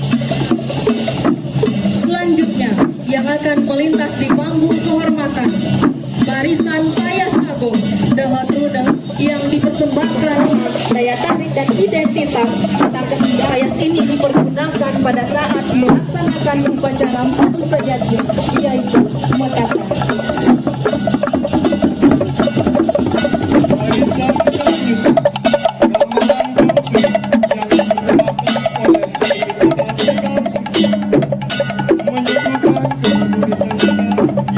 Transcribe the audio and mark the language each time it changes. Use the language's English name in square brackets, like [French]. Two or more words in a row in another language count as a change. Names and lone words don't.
[Indonesian] Selanjutnya yang akan melintas di panggung kehormatan, barisan Payas Agung Dehot Rudeng yang dipersembahkan daya tarik dan identitas tentang ketiga payas ini dipergunakan pada saat melaksanakan upacara madu sejati, yaitu metapa. Barisan selanjutnya, gamelan bangsu yang dipersembahkan oleh Desa Adat Tegal Suci menyuguhkan keharmonisan adat